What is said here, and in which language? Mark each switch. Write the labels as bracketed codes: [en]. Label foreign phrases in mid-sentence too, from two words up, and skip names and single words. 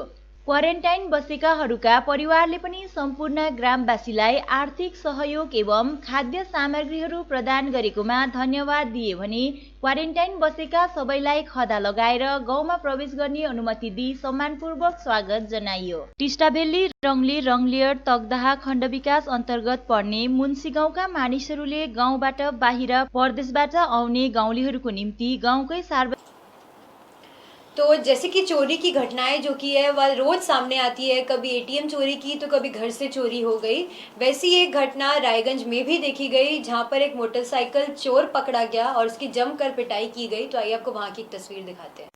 [ne] क्वारेन्टाइन बसेकाहरूका परिवारले पनि सम्पूर्ण ग्रामवासीलाई आर्थिक सहयोग एवं खाद्य सामग्रीहरू प्रदान गरेकोमा धन्यवाद दिए भने क्वारेन्टाइन बसेका सबैलाई खदा लगाएर गाउँमा प्रवेश गर्ने अनुमति दिई सम्मानपूर्वक स्वागत जनाइयो। टिस्टाभेल्ली रंगली रंगलियट तकदाहा खण्ड विकास अन्तर्गत पर्ने मुन्सी गाउँका मानिसहरूले गाउँबाट बाहिर परदेशबाट आउने गाउँलेहरूको निम्ति गाउँकै [hi] तो जैसे कि चोरी की घटनाएं जो की है वह रोज सामने आती है, कभी एटीएम चोरी की तो कभी घर से चोरी हो गई। वैसी एक घटना रायगंज में भी देखी गई जहां पर एक मोटरसाइकिल चोर पकड़ा गया और उसकी जमकर पिटाई की गई। तो आइए आपको वहां की एक तस्वीर दिखाते हैं।